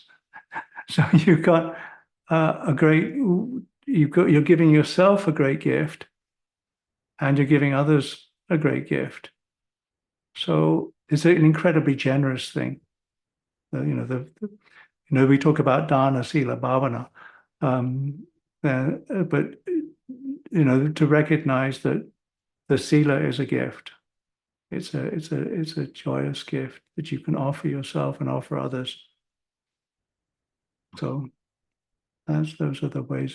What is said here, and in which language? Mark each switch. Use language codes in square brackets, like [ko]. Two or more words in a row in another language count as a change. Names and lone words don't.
[en] So you've got you're giving yourself a great gift, and you're giving others a great gift. So it's an incredibly generous thing. We talk about [pi] dana, sila, bhavana, [en] but to recognize that the sila is a gift. It's a joyous gift that you can offer yourself and offer others. So those are the ways of.